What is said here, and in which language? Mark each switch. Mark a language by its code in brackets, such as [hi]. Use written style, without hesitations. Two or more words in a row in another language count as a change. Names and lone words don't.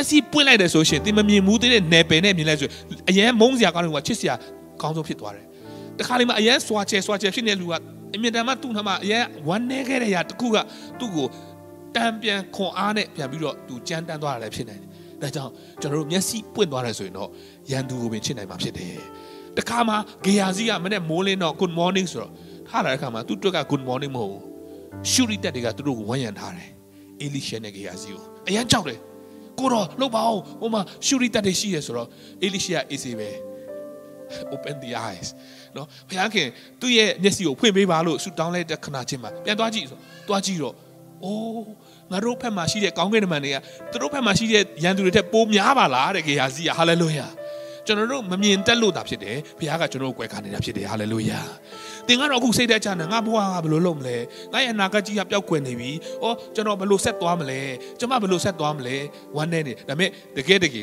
[my] စိပွင့်လိုက်တယ်ဆိုရှင်သင်မမြင်ဘူးသေးတဲ့နယ်ပယ်နဲ့မြင်လိုက်ဆိုအရန်မုန်းစရာကောင်းတယ်ကချစ်စရာကောင်းဆုံးဖြစ်သွားတယ်တခါလေမှအရန်စွာချဲဖြစ်နေတဲ့လူ ကအမြင်တမ်းမှသူ့နှမအရန်ဝမ်းနေခဲ့တဲ့ရာတခုကသူ့ကိုတံပြန်ခွန်အားနဲ့ပြန်ပြီးတော့သူကြမ်းတမ်းသွားတာလည်းဖြစ်နိုင်တယ်ဒါကြောင့်ကျွန်တော်တို့မျက်စိပွင့်သွားတယ်ဆိုရင်တော့ရန်သူကိုပင်ချစ်နိုင်မှာဖြစ်တယ်တခါမှဂေယာစီကမနေ့မိုးလင်းတော့ [en] good morning [my] ဆိုတော့ထားလာတဲ့ခါမှာသူ့အတွက်က [en] good morning [my] မဟုတ်ဘူးရှုရိတက်တွေကသူတို့ကိုဝန်းရံထားတယ်အေလိရှဲနဲ့ဂေယာစီကိုအရန်ကြောက်တယ်ကိုတော့လှုပ်ပါအောင်ဟိုမှာရှုရိတက်တွေရှိရဆိုတော့အေလိရှဲကအေးစေပဲ [en] open the eyes [my] နော်ဘုရားခင်သူ့ရဲ့မျက်စိကိုဖွင့်ပေးပါလို့ဆုတောင်းလိုက်တဲ့ခဏချင်းမှာပြန်သွားကြည့်ဆိုသွားကြည့်တော့အိုးငါတို့ဘက်မှာရှိတဲ့ကောင်းကင်တမန်တွေကသူတို့ဘက်မှာရှိတဲ့ရန်သူတွေထက်ပိုများပါလားတဲ့ဂေဟာစီကဟာလေလုယာကျွန်တော်တို့မမြင်တတ်လို့တာဖြစ်တယ် ဘုရားကကျွန်တော်တို့ကိုယ်ခါနေတာဖြစ်တယ်ဟာလေလုယာသင်ကတော့အခုစိတ်သက်ချနေငါဘဝကဘယ်လိုလုပ်မလဲငါရဲ့အနာဂတ်ကြီးကပျောက်ကွယ်နေပြီကျွန်တော်ဘယ်လိုဆက်သွားမလဲကျွန်မဘယ်လိုဆက်သွားမလဲဝမ်းနေတယ်ဒါပေမဲ့တကယ်ကသင်